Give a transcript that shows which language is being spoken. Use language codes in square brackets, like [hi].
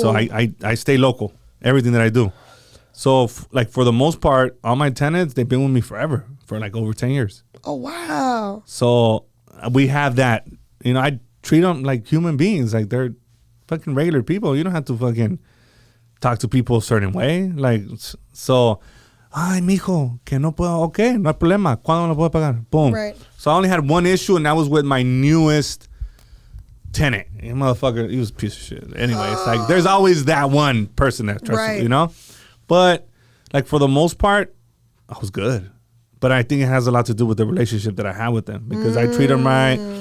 [en] So I stay local, everything that I do. So for the most part, all my tenants, they've been with me forever, for like over 10 years. Oh, wow. So we have that, you know, I treat them like human beings, like they're fucking regular people. You don't have to fucking talk to people a certain way. Like, so, [es] ay, mijo, que no puedo, okay, no hay problema. ¿Cuándo lo puedo pagar? Boom. [en] Right. So I only had one issue, and that was with my newest tenant. You motherfucker, he was a piece of shit. Anyway, it's like, there's always that one person that trusts you, you know? But, like, for the most part, I was good. But I think it has a lot to do with the relationship that I have with them, because I treat them right.